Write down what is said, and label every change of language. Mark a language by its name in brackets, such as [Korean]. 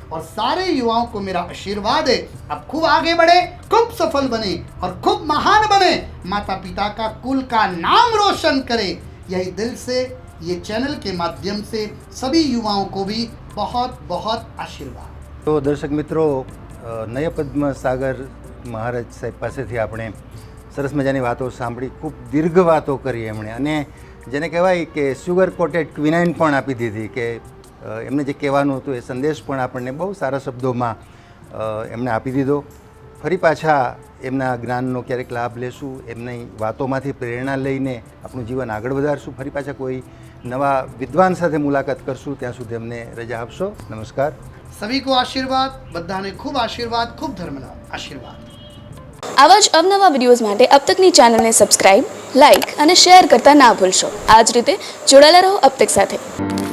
[Hindi] और सारे युवाओं को मेरा आशीर्वाद है, आप खूब आगे बढ़े, खूब सफल बने और खूब महान बने, माता पिता का, कुल का नाम रोशन करे। यही दिल से, ये चैनल के माध्यम से सभी युवाओं को भी बहुत बहुत आशीर्वाद। [Gujarati] તો દર્શક મિત્રો, નય પદ્મ સાગર મહારાજ સાહેબ પાસેથી આપણે સરસ મજાની વાતો સાંભળી, ખૂબ દીર્ઘ વાતો કરી એમણે, અને જેને કહેવાય કે સુગર કોટેડ ક્વિનાઇન પણ આપી દીધી, કે એમને જે કહેવાનું હતું એ સંદેશ પણ આપણને બહુ સારા શબ્દોમાં એમણે આપી દીધો. ફરી પાછા એમના જ્ઞાનનો ક્યારેક લાભ લેશું, એમની વાતોમાંથી પ્રેરણા લઈને આપણું જીવન આગળ વધારશું. ફરી પાછા કોઈ નવા વિદ્વાન સાથે મુલાકાત કરશું. ત્યાં સુધી અમને રજા આપશો. નમસ્કાર. [Hindi] सभी को आशीर्वाद, बधाने खूब आशीर्वाद, खूब धर्मलाभ आशीर्वाद। [Gujarati] આવા જ અવનવા વિડીયોઝ માટે અબ તકની ચેનલને સબસ્ક્રાઇબ, લાઇક અને શેર કરતા ના ભૂલશો. આ જ રીતે જોડાયેલા રહો અબ તક સાથે.